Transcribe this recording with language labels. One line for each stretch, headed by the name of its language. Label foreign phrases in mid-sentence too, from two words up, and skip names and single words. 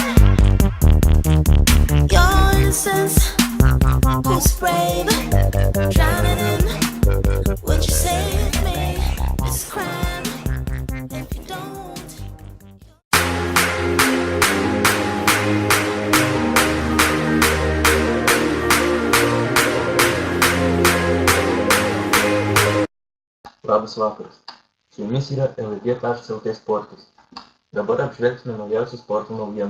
English: Your innocence, who's brave, drowning in what you say to me. It's a crime if you don't.
Lithuanian: Labas vakaras. Su jumis yra LRG.lt sportas. Dabar apžvelgsime naujausias sporto naujienas.